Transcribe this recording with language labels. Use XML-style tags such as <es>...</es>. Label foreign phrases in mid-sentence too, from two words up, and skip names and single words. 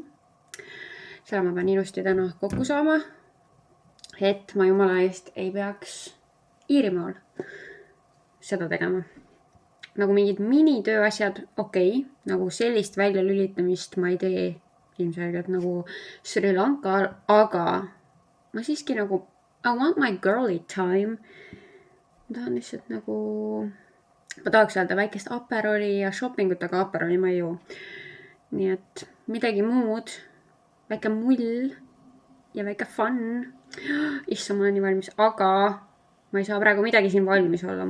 <et>Selle ma pean ilusti täna kokku saama, et ma jumala eest ei peaks Iirimaal seda tegema. Nagu mingid minitööasjad, okei, nagu sellist väljalülitamist ma ei tee ilmselgelt nagu Sri Lankal, aga ma siiski nagu</et> <en>I want my girly time.</en> <et>Ma tahan lihtsalt nagu, ma tahaks öelda väikest aperoli ja shoppingut, aga aperoli ma ei joo. Nii et midagi muud, väike mull ja väike fun. Issa, ma olen nii valmis, aga ma ei saa praegu midagi siin valmis olla.</et>